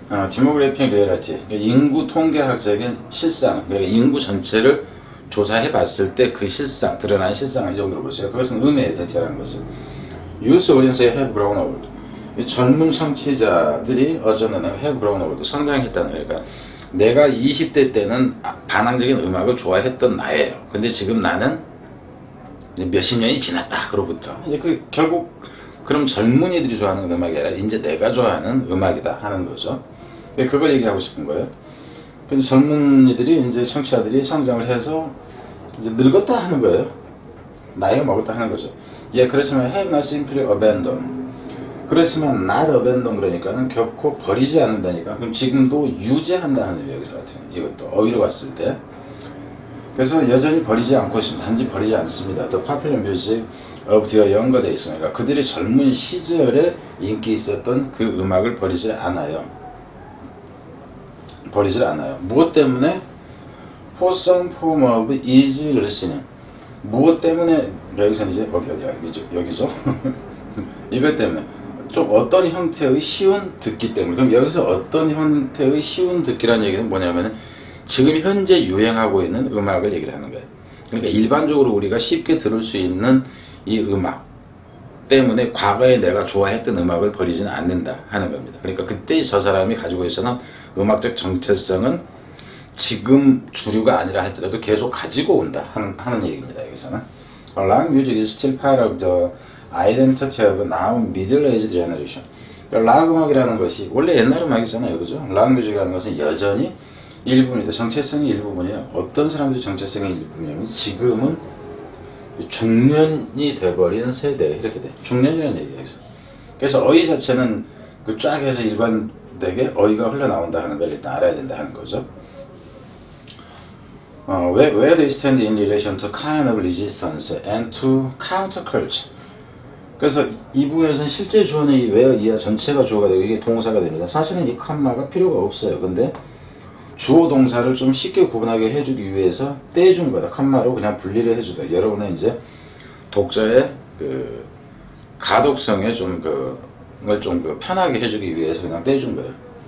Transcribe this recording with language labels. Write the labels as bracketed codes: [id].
[ko] 디모그래피 리얼리티, 인구 통계학적인 실상, 그러니까 인구 전체를 조사해 봤을 때 그 실상, 드러난 실상을 이 정도로 보세요. 그것은 의미의 대체라는 것은 [en] Youth audience have grown old. [ko] 이 젊은 청취자들이 어쩌면 [en] have grown old, [ko] 성장했다는, 그러니까 내가 20대 때는 반항적인 음악을 좋아했던 나예요. 근데 지금 나는 몇십 년이 지났다. 그로부터 이제 결국 그럼 젊은이들이 좋아하는 음악이 아니라 이제 내가 좋아하는 음악이다 하는 거죠. 그걸 얘기하고 싶은 거예요. 그래서 젊은이들이 이제 청취자들이 성장을 해서 이제 늙었다 하는 거예요. 나이가 먹었다 하는 거죠. 그렇지만 [en] have not simply abandoned. [ko] 그렇지만 [en] not abandon [ko] 그러니까는 결코 버리지 않는다니까. 그럼 지금도 유지한다는 의미, 여기서 같은 이것도 어휘로 봤을 때. 그래서 여전히 버리지 않고 있습니다. 단지 버리지 않습니다. [en] The popular music of their younger days. [ko] 그러니까 그들이 젊은 시절에 인기 있었던 그 음악을 버리지 않아요. 무엇 때문에? [en] For some form of easy listening. [ko] 무엇 때문에? 여기서 이제 여기죠. 이것 때문에 좀 어떤 형태의 쉬운 듣기 때문에. 그럼 여기서 어떤 형태의 쉬운 듣기라는 얘기는 뭐냐면은 지금 현재 유행하고 있는 음악을 얘기를 하는 거예요. 그러니까 일반적으로 우리가 쉽게 들을 수 있는 이 음악 때문에 과거에 내가 좋아했던 음악을 버리지는 않는다 하는 겁니다. 그러니까 그때 저 사람이 가지고 있었던 음악적 정체성은 지금 주류가 아니라 할지라도 계속 가지고 온다 하는 얘기입니다. 여기서는 [en] Rock music is still part of the identity of now middle-aged generation. [ko] 락 음악이라는 것이 원래 옛날 음악이잖아요, 그죠? 락 뮤직이라는 것은 여전히 일부분이다. 정체성이 일부분이에요. 어떤 사람들이 정체성이 일부분이냐면 지금은 중년이 돼버린 세대, 이렇게 돼. 중년이라는 얘기예요. 그래서 어휘 자체는 그 쫙 해서 일관되게 어휘가 흘러나온다는 걸 일단 알아야 된다 하는 거죠. [en] Where they stand in relation to kind of resistance and to counterculture. [ko] 그래서 이 부분에서는 실제 주어는 이 where 이하 전체가 주어가 되고 이게 동사가 됩니다. 사실은 이 컴마가 필요가 없어요. 근데 주어 동사를 좀 쉽게 구분하게 해주기 위해서 떼준 거다. 컴마로 그냥 분리를 해주다. 여러분은 이제 독자의 그 가독성에 좀 그걸 좀 편하게 해주기 위해서 그냥 떼준 거예요.